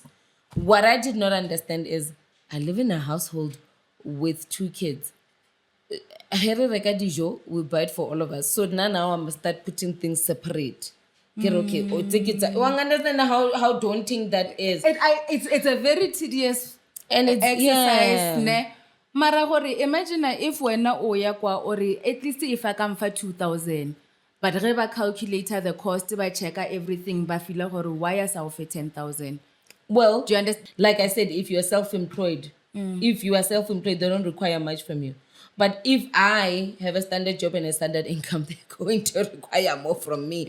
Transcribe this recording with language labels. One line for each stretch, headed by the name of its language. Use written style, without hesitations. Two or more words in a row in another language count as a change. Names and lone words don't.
English: What I did not understand is I live in a household with 2 kids. We buy it for all of us. So now I must start putting things separate. Okay. Understand how daunting that is. It's a very tedious and it's exercise. Ne?
Northern Sotho: Mara gore
English: imagine if
Northern Sotho: wena oya kwa
English: or at least if I come for 2,000, but
Northern Sotho: ge ba
English: calculator the cost, ba check everything, ba feel gore why is our 10,000? Well, do you understand? Like I said, if you are self-employed, they don't require much from you. But if I have a standard job and a standard income, they're going to require more from me.